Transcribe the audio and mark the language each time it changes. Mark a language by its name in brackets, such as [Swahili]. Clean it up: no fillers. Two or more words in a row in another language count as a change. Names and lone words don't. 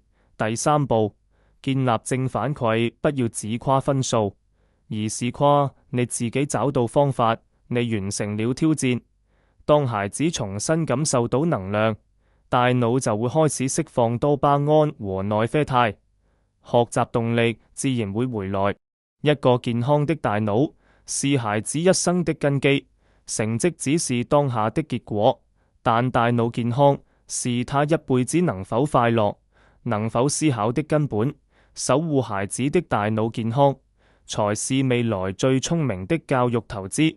[Chinese] 第三步，建立正反饋，不要只誇分數，而是誇你自己找到方法，你完成了挑戰。當孩子重新感受到能量，大腦就會開始釋放多巴胺和內啡肽，學習動力自然會回來。一個健康的大腦是孩子一生的根基，成績只是當下的結果，但大腦健康是他一輩子能否快樂、能否思考的根本。守護孩子的大腦健康，才是未來最聰明的教育投資。